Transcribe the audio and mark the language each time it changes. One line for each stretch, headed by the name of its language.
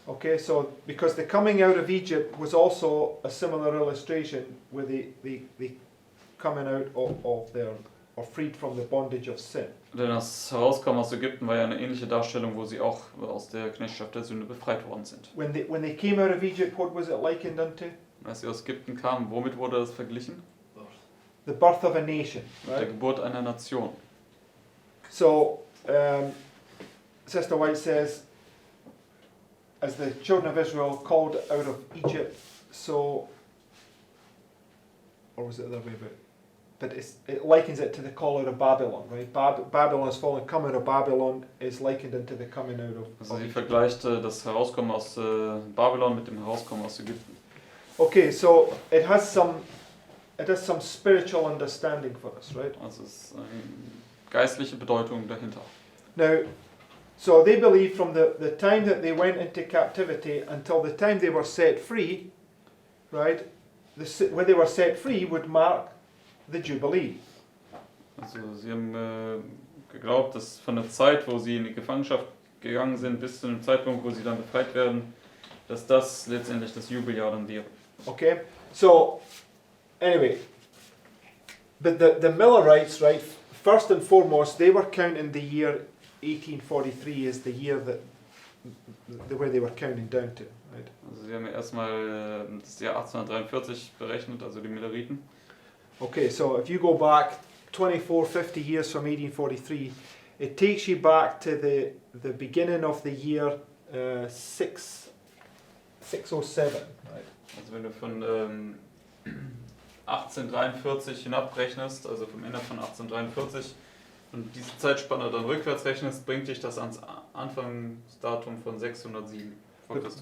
English: Okay, so because the coming out of Egypt was also a similar illustration with the coming out of their, or freed from the bondage of sin.
German: Denn das Herauskommen aus Ägypten war ja eine ähnliche Darstellung, wo sie auch aus der Knechtschaft der Sünde befreit worden sind.
English: When they came out of Egypt, what was it likened unto?
German: Als sie aus Ägypten kamen, womit wurde das verglichen?
English: The birth of a nation,
German: Mit der
English: right?
German: Geburt einer Nation.
English: So, Sister White says, as the children of Israel called out of Egypt, so, or was it the other way about? But it likens it to the call out of Babylon, right? Babylon has fallen. Coming out of Babylon is likened into the coming out of
German: Also sie
English: Egypt.
German: vergleicht das Herauskommen aus Babylon mit dem Herauskommen aus Ägypten.
English: Okay, so it has some spiritual understanding for us, right?
German: Also es ist eine geistliche Bedeutung dahinter.
English: Now, so they believe from the time that they went into captivity until the time they were set free, right? When they were set free would mark the Jubilee.
German: Also sie haben geglaubt, dass von der Zeit, wo sie in die Gefangenschaft gegangen sind, bis zu dem Zeitpunkt, wo sie dann befreit werden, dass das letztendlich das Jubeljahr dann wäre.
English: Okay, so anyway, but the Millerites, right? First and foremost, they were counting the year 1843 as the year where they were counting down to, right?
German: Also sie haben ja erstmal das Jahr 1843 berechnet, also die Milleriten.
English: Okay, so if you go back 50 years from 1843, it takes you back to the beginning of the year 607, right?
German: Also wenn du von 1843 hinabrechnest, also vom Ende von 1843, und diese Zeitspanne dann rückwärts rechnest, bringt dich das ans Anfangsdatum von 607 vor Christus.